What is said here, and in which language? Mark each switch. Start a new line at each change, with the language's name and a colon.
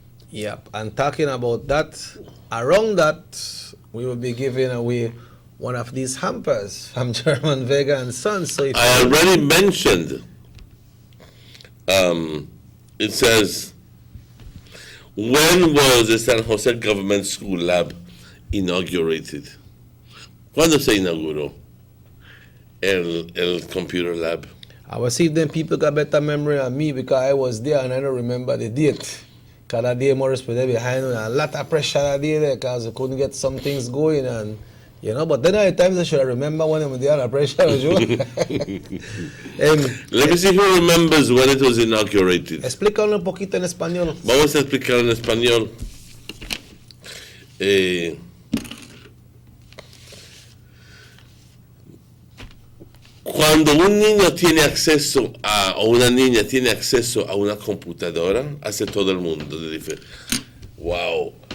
English: Yep, and talking about that, around that, we will be giving away one of these hampers from German Vega and Sons. So if I already mentioned, it says, when was the San Jose Government School Lab inaugurated?
Spanish: ¿Cuándo se inauguró el Computer Lab?
English: I will see if them people got better memory than me because I was there and I don't remember the date. Because that day Morris was there behind me and a lot of pressure that day there because we couldn't get some things going and but then at times I should remember when I was there under pressure. Let me see who remembers when it was inaugurated.
Spanish: Explícalo un poquito en español. Vamos a explicar en español. Cuando un niño tiene acceso o una niña tiene acceso a una computadora, hace todo el mundo de diferente. Wow.